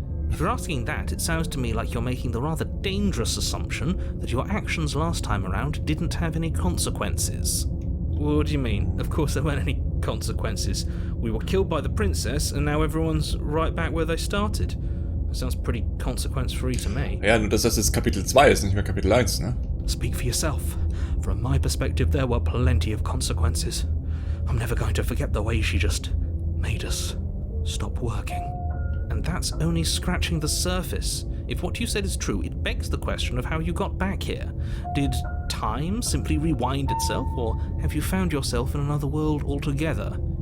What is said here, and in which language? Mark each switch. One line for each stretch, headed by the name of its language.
English: If you're asking that, it sounds to me like you're making the rather dangerous assumption that your actions last time around didn't have any consequences. What do you mean? Of course there weren't any consequences. We were killed by the princess, and now everyone's right back where they started. That sounds pretty consequence-free to me.
German: Ja, nur dass das jetzt Kapitel 2 ist, nicht mehr Kapitel 1, ne?
English: Speak for yourself. From my perspective, there were plenty of consequences. I'm never going to forget the way she just made us stop working. And that's only scratching the surface. If what you said is true, it begs the question of how you got back here. Did time simply rewind itself, or have you found yourself in another world altogether?